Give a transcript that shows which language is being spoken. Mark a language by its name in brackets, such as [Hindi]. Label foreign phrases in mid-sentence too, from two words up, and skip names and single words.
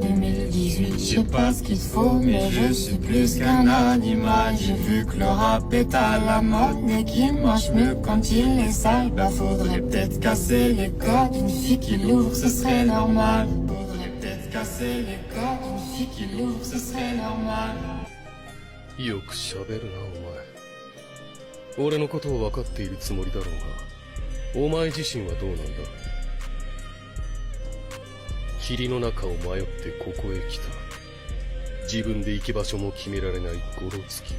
[French] 2018, je sais pas ce qu'il faut, mais je suis plus qu'un animal. J'ai vu que le rap est à la mode, mais qui mange mieux quand il est sale. Bah faudrait peut-être casser les codes, une fille qui l'ouvre ce serait normal. Faudrait peut-être casser les codes, une fille qui l'ouvre ce serait normal. [Japanese] よく喋るなお前。俺のことを分かっているつもりだろうが。お前自身はどうなんだ？霧の中を迷ってここへ来た。自分で行き場所も決められないゴロつき。